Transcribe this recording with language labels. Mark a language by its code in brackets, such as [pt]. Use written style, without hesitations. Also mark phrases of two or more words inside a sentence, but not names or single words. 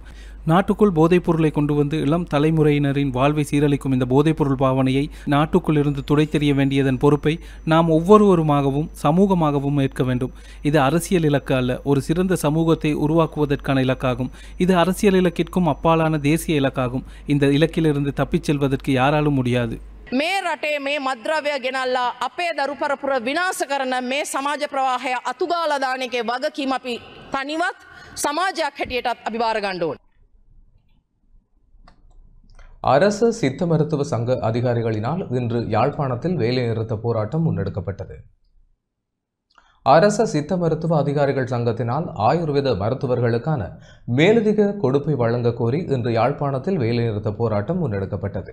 [ta] நாட்டுக்குள் போதைப்பொருளை கொண்டு வந்து இளம் தலைமுறையினரின் வாழ்வை சீரழிக்கும் இந்த போதைப்பொருள் பாவனையை நாட்டுக்குள் இருந்து துடைத்தெறிய வேண்டியதன் பொறுப்பை நாம் ஒவ்வொருவருமாகவும் சமூகமாகவும் ஏற்க வேண்டும். இது அரசியல் இலக்கு அல்ல, ஒரு சிறந்த சமூகத்தை உருவாக்குவதற்கான இலக்காகும். இது அரசியல் இலக்கிற்கும் அப்பாலான தேசிய இலக்காகும். இந்த இலக்கிலிருந்து தப்பிச் செல்வதற்கு யாராலும் முடியாது. [si] මේ රටේ මේ මද්ද්‍රව්‍ය ගෙනල්ලා අපේ දරු පරපුර විනාශ කරන මේ සමාජ ප්‍රවාහය අතුගාලා දාන එකේ වගකීම අපි තනිවත් සමාජයක් හැටියටත් අපි බාර ගන්න ඕනේ. [ta] அரசு சித்த மருத்துவ சங்க அதிகாரிகளினால் இன்று யாழ்ப்பாணத்தில் வேலைநிறுத்த போராட்டம் முன்னெடுக்கப்பட்டது. அரச சித்த மருத்துவ அதிகாரிகள் சங்கத்தினால் ஆயுர்வேத மருத்துவர்களுக்கான மேலதிக கொடுப்பை வழங்க கோரி இன்று யாழ்ப்பாணத்தில் வேலைநிறுத்த போராட்டம் முன்னெடுக்கப்பட்டது.